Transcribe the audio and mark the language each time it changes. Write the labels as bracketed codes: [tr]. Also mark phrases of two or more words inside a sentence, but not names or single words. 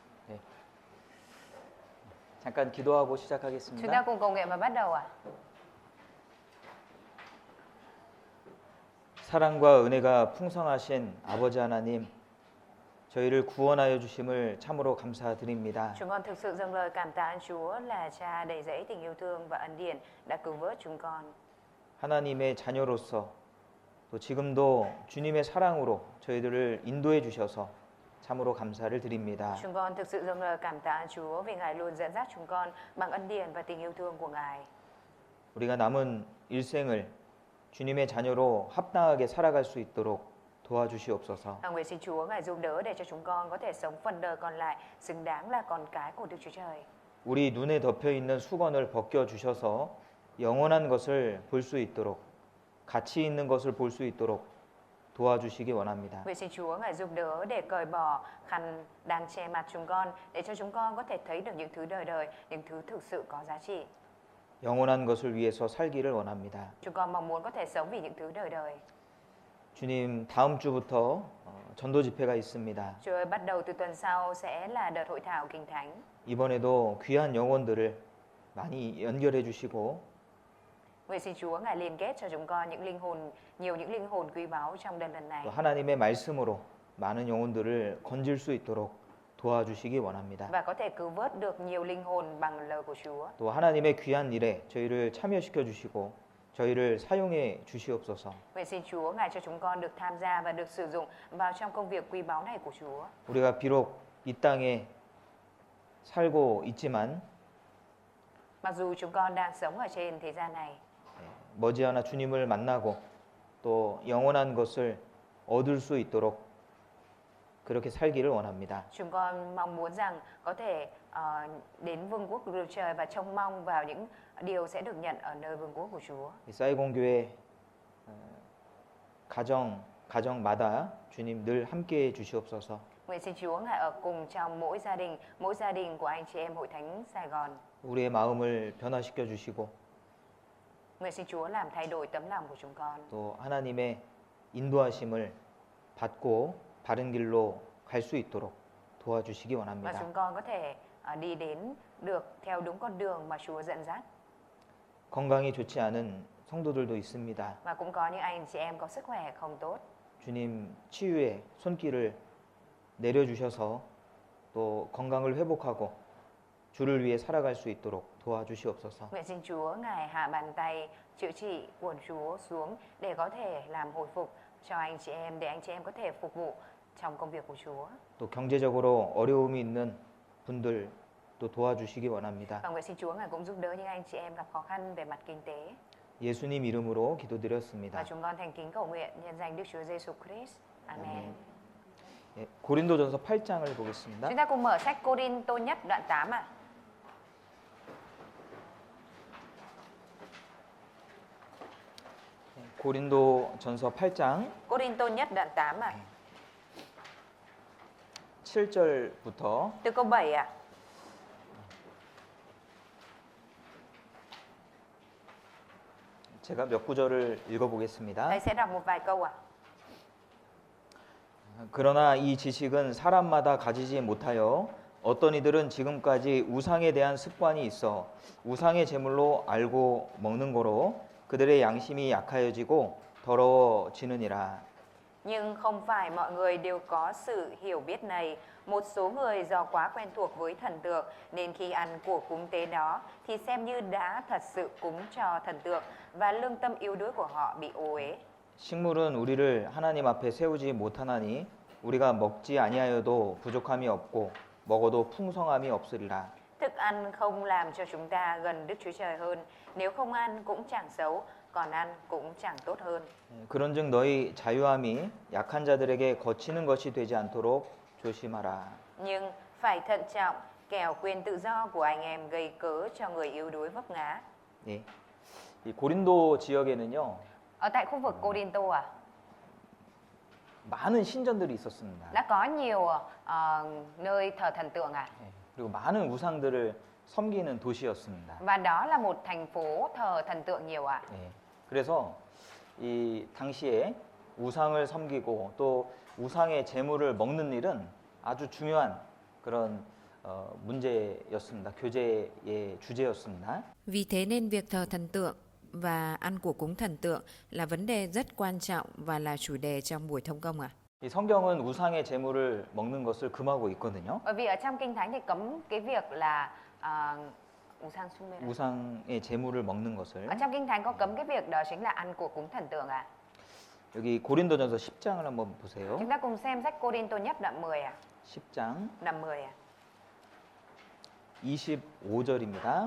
[ko] 네. 잠깐 기도하고 [vi] Chúng ta [ko] 시작하겠습니다. [vi] cùng cầu nguyện và bắt đầu ạ. [ko] 사랑과 은혜가 풍성하신 아버지 하나님, 저희를 구원하여 주심을 참으로 감사드립니다. [vi] Chúng con thực sự dâng lời cảm tạ ơn Chúa là Cha đầy dẫy tình yêu thương và ân điển đã cứu vớt chúng con. [ko] 하나님의 자녀로서 또 지금도 주님의 사랑으로 저희들을 인도해 주셔서 참으로 감사를 드립니다. [vi] Chúng con thực sự dâng lời cảm tạ ơn Chúa vì Ngài luôn dẫn dắt chúng con bằng ân điển và tình yêu thương của Ngài. [ko] 우리가 남은 일생을 주님의 자녀로 합당하게 살아갈 수 있도록 도와주시옵소서. [vi] Nguyện xin Chúa Ngài giúp đỡ để cho chúng con có thể sống phần đời còn lại xứng đáng là con cái của Đức Chúa Trời. [ko] 우리 눈에 덮여 있는 수건을 벗겨 주셔서 영원한 것을 볼 수 있도록, 가치 있는 것을 볼 수 있도록 도와주시기 원합니다. [vi] Nguyện xin Chúa Ngài giúp đỡ để cởi bỏ khăn đang che mặt chúng con để cho chúng con có thể thấy được những thứ đời đời, những thứ thực sự có giá trị. [ko] 영원한 것을 위해서 살기를 원합니다. [vi] Chúng con mong muốn có thể sống vì những thứ đời đời. [ko] 주님, 다음 주부터 전도 집회가 있습니다. [vi] Chúa ơi, bắt đầu từ tuần sau sẽ là đợt hội thảo Kinh Thánh. [ko] 이번에도 귀한 영혼들을 많이 연결해 주시고 [vi] Nguyện xin Chúa Ngài liên kết cho chúng con nhiều những linh hồn quý báu trong đợt lần này. [ko] 또 하나님의 말씀으로 많은 영혼들을 건질 수 있도록 도와주시기 원합니다. [vi] Và có thể cứu vớt được nhiều linh hồn bằng lời của Chúa. [ko] 또 하나님의 귀한 일에 저희를 참여시켜 주시고 저희를 사용해 주시옵소서. [vi] Nguyện xin Chúa Ngài cho chúng con được tham gia và được sử dụng vào trong công việc quý báu này của Chúa. [ko] 우리가 비록 이 땅에 살고 있지만 [vi] Mặc dù chúng con đang sống ở trên thế gian này, [ko] 머지않아 주님을 만나고 또 영원한 것을 얻을 수 있도록 그렇게 살기를 원합니다. [vi] chúng con mong muốn rằng có thể đến vương quốc của Đức Trời và trông mong vào những điều sẽ được nhận ở nơi vương quốc của Chúa. [ko] 사이공 교회 가정마다 주님 늘 함께해 주시옵소서. [vi] Nguyện xin Chúa Ngài ở cùng trong mỗi gia đình của anh chị em Hội Thánh Sài Gòn. [ko] 우리의 마음을 변화시켜 주시고 [vi] Nguyện xin Chúa làm thay đổi tấm lòng của chúng con. [ko] 또 하나님의 인도하심을 받고 바른 길로 갈 수 있도록 도와주시기 [vi] Và [ko] 원합니다. [vi] chúng con có thể đi đến được theo đúng con đường mà Chúa dẫn dắt. [ko] 건강이 좋지 않은 성도들도 있습니다. [vi] Và cũng có những anh chị em có sức khỏe không tốt. [ko] 주님 치유의 손길을 내려주셔서 또 건강을 회복하고 주를 위해 살아갈 수 있도록 도와주시옵소서. [vi] Nguyện xin Chúa Ngài hạ bàn tay chữa trị của Chúa xuống để có thể làm hồi phục cho anh chị em, để anh chị em có thể phục vụ trong công việc của Chúa. [ko] 또 경제적으로 어려움이 있는 분들 또 도와주시기 원합니다. [vi] Và nguyện xin Chúa Ngài cũng giúp đỡ những anh chị em gặp khó khăn về mặt kinh tế. [ko] 예수님 이름으로 기도드렸습니다. [vi] Và chúng con thành kính cầu nguyện nhân danh Đức Chúa Giêsu Christ. Amen. [ko] 예, 고린도전서 8장을 보겠습니다. [vi] Chúng ta cùng mở sách Cô-rin-tô nhất đoạn 8 ạ. [ko] 고린도전서 8장 [vi] Cô-rin-tô nhất đoạn 8 ạ. [ko] 7절부터 [vi] Từ câu 7 ạ. [ko] 제가 몇 구절을 읽어보겠습니다. [vi] Thầy sẽ đọc một vài câu ạ. [ko] 그러나 이 지식은 사람마다 가지지 못하여 어떤 이들은 지금까지 우상에 대한 습관이 있어 우상의 제물로 알고 먹는 거로 그들의 양심이 약하여지고 더러워지느니라. [vi] Nhưng không phải mọi người đều có sự hiểu biết này. Một số người do quá quen thuộc với thần tượng nên khi ăn của cúng tế đó thì xem như đã thật sự cúng cho thần tượng và lương tâm yếu đuối của họ bị ô uế. [ko] 식물은 우리를 하나님 앞에 세우지 못하나니 우리가 먹지 아니하여도 부족함이 없고 먹어도 풍성함이 없으리라. [vi] Thức ăn không làm cho chúng ta gần Đức Chúa Trời hơn. Nếu không ăn cũng chẳng xấu, còn ăn cũng chẳng tốt hơn. [ko] 그런즉 너희 자유함이 약한 자들에게 거치는 것이 되지 않도록 조심하라. [vi] Nhưng phải thận trọng, kẻo quyền tự do của anh em gây cớ cho người yếu đuối vấp ngã. [ko] 예. 이 고린도 지역에는요 [vi] Ở tại khu vực Cô-rin-tô [ko] 많은 신전들이 있었습니다. [vi] đã có nhiều nơi thờ thần tượng [ko] 예. 그리고 많은 우상들을 섬기는 도시였습니다. [vi] Và đó là một thành phố thờ thần tượng nhiều ạ. [ko] 예. 그래서 이 당시에 우상을 섬기고 또 우상의 제물을 먹는 일은 아주 중요한 그런 문제였습니다. 교재의 주제였습니다. [vi] Vì thế nên việc thờ thần tượng và ăn của cúng thần tượng là vấn đề rất quan trọng và là chủ đề trong buổi thông công ạ. [ko] 이 성경은 우상의 제물을 먹는 것을 금하고 있거든요. [vi] Bởi vì ở trong Kinh Thánh thì cấm cái việc là [ko] 우상 숭배라. 우상의 제물을 먹는 것을. [vi] Ở trong Kinh Thánh có cấm cái việc đó chính là ăn của cúng thần tượng ạ. [ko] 여기 고린도전서 10장을 한번 보세요. [vi] Chúng ta cùng xem sách Cô-rin-tô nhất đoạn 10 ạ. [ko] 10장 [vi] Đoạn 10 ạ. [ko] 25절입니다.